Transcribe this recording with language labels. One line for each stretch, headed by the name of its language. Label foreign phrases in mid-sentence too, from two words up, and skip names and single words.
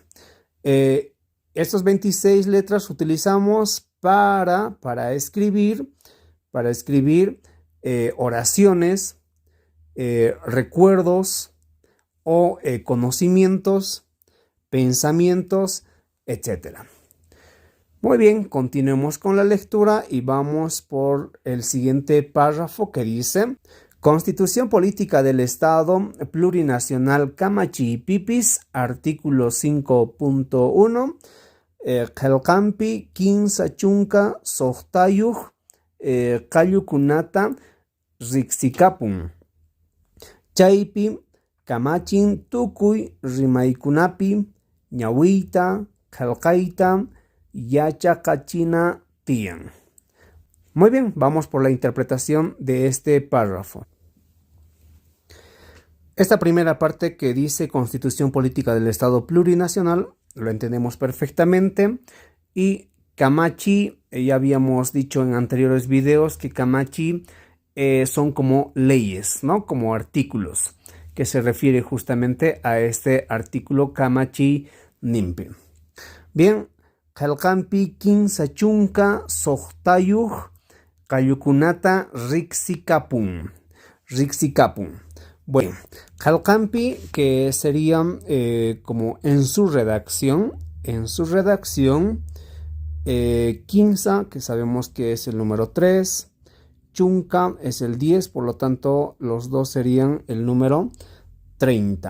Spanish: Estos 26 letras utilizamos para escribir oraciones, recuerdos o conocimientos, pensamientos, etc. Muy bien, continuemos con la lectura y vamos por el siguiente párrafo que dice: Constitución Política del Estado Plurinacional Kamachi y Pipis, artículo 5.1.
Quechua: Qelqampi kinsa chunka sohtayuj qayukunata riqsikapun. Chaypi kamachin tukuy rimaykunapi ñawiyta qelqayta yachaqachina tiyan.
Spanish: Muy bien, vamos por la interpretación de este párrafo. Esta primera parte que dice Constitución Política del Estado Plurinacional lo entendemos perfectamente, y Kamachi, ya habíamos dicho en anteriores videos que Kamachi son como leyes, ¿no? Como artículos, que se refiere justamente a este artículo
Quechua: Kamachi Nimpi. Bien, Qelqampi kinsa chunka sohtayuj qayukunata riqsikapun.
Spanish: Bueno, Qelqampi, que sería como en su redacción, Kinsa, que sabemos que es el número 3, Chunka es el 10, por lo tanto los dos serían el número 30.